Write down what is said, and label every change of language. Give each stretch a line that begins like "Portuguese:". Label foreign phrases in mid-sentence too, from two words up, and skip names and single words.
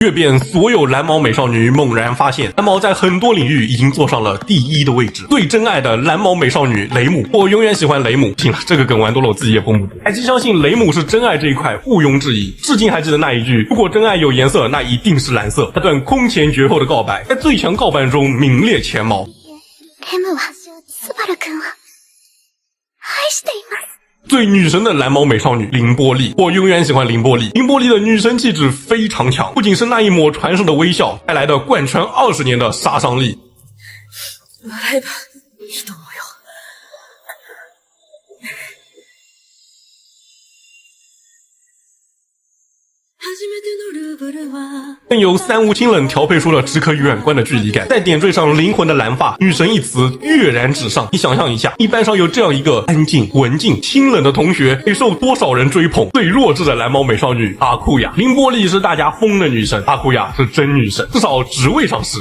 Chinese: 阅遍所有蓝毛美少女，猛然发现蓝毛在很多领域已经坐上了第一的位置。最真爱的蓝毛美少女雷姆，我永远喜欢雷姆。行了，这个梗玩多了，我自己也绷不住。凯基相信雷姆是真爱这一块毋庸置疑，至今还记得那一句：如果真爱有颜色，那一定是蓝色。那段空前绝后的告白，在最强告白中名列前茅。
Japanese: レムはスバル君を愛しています。
Chinese: 最女神的蓝毛美少女凌波丽，我永远喜欢凌波丽。凌波丽的女神气质非常强，不仅是那一抹传神的微笑带来的贯穿20年的杀伤力。
Japanese: 笑えばいいと思うよ。初めてのルーブルは
Chinese: 更有三无清冷调配出了只可远观的距离感，再点缀上灵魂的蓝发，女神一词跃然纸上。你想象一下，一班上有这样一个安静、文静、清冷的同学，得受多少人追捧？最弱智的蓝毛美少女阿库亚，凌波丽是大家疯的女神，阿库亚是真女神，至少职位上是。